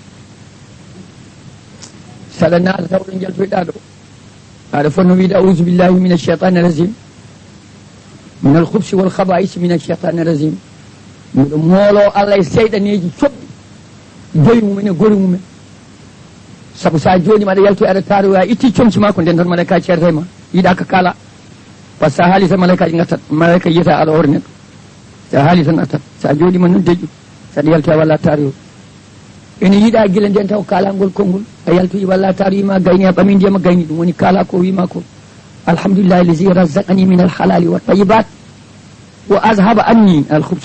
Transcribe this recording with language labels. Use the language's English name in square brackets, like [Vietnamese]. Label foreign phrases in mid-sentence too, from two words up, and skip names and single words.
[Fula] saɗa naata taw ɗo jaltoyɗa ɗo aɗa fonno wiide [Arabic] أعوذ بالله من الشيطان الرجيم من الخبث والخبائث من الشيطان الرجيم [Fula] miɗo moolo Allah e seyɗaneji coɓɗi joyi mumen e gori mumen saabu sa joni maɗa yaltoy aɗa taroya a itti comci ma ko nden tan malaika ceerta e ma yiiɗa ka kala [French] par ce que [Fula] sa haali tan malaikaji gattat malaika yiyata aɗa hoore neɗɗo sa haali tan attat sa jooɗima noon deƴƴu saɗa yaltoya walla taroyo ene yiiɗa guila nden taw kalangol konngol a yaltoyi walla taroyima gayni a ɓami ndiyama gayni ɗum woni kala ko wima ko [Arabic] الحمد لله الذي رزقني من الحلال و الطيبات و أذهب عني الخبث